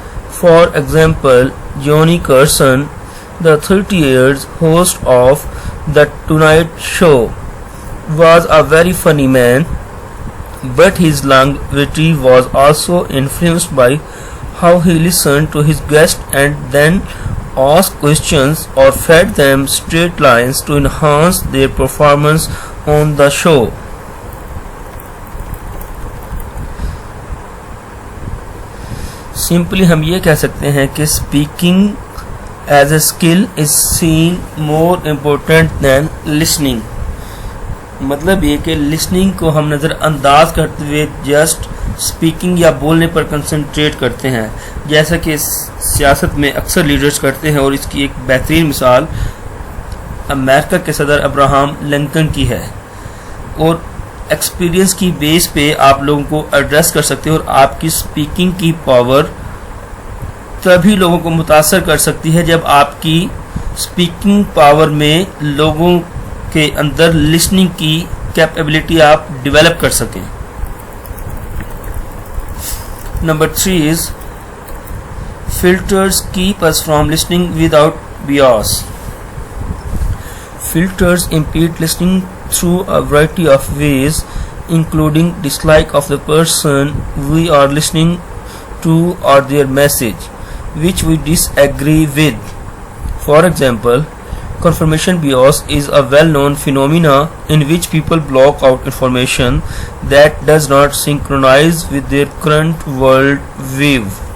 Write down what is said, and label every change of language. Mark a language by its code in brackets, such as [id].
[en] For example, Johnny Carson, the 30 years host of The Tonight Show, was a very funny man, but his longevity was also influenced by how he listened to his guests and then asked questions or fed them straight lines to enhance their performance on the show. Simply [ur] ہم یہ کہہ سکتے ہیں کہ [en] speaking as a skill is seen more important than listening. [ur] مطلب یہ کہ listening کو ہم نظر انداز کرتے ہوئے جسٹ اسپیکنگ یا بولنے پر کنسنٹریٹ کرتے ہیں، جیسا کہ سیاست میں اکثر لیڈرز کرتے ہیں، اور اس کی ایک بہترین مثال امریکہ کے صدر ابراہم لنکن کی ہے۔ اور ایکسپیرینس کی بیس پہ آپ لوگوں کو ایڈریس کر سکتے ہیں، اور آپ کی اسپیکنگ کی پاور تبھی لوگوں کو متاثر کر سکتی ہے جب آپ کی اسپیکنگ پاور میں لوگوں کے اندر لسننگ کی کیپیبلٹی آپ ڈیولپ کر سکیں۔ Number 3 [en] is filters keep us from listening without bias. Filters impede listening through a variety of ways, including dislike of the person we are listening to or their message, which we disagree with. For example, confirmation bias is a well-known phenomenon in which people block out information that does not synchronize with their current world view.